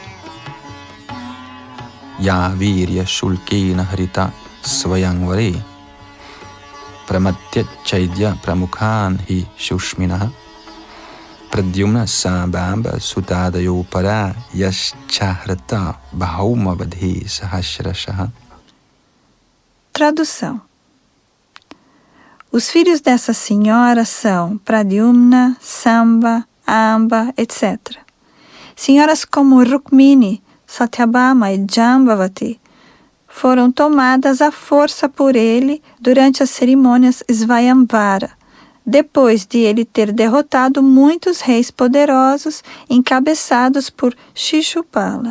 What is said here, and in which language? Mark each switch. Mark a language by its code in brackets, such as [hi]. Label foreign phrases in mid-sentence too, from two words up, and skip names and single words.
[sa] या वीर्यशुल्केन हृताः स्वयंवरे प्रमथ्य चैद्यप्रमुखान् हि शुष्मिणः प्रद्युम्नसाम्बाम्बसुतादयोऽपरा याश्चाहृता भौमवधे सहस्रशः. [pt] Tradução. Os filhos dessa senhora são Pradyumna, Samba, Amba, etc. Senhoras como Rukmini, Satyabhama e Jambavati foram tomadas à força por ele durante as cerimônias Svayamvara, depois de ele ter derrotado muitos reis poderosos encabeçados por Shishupala.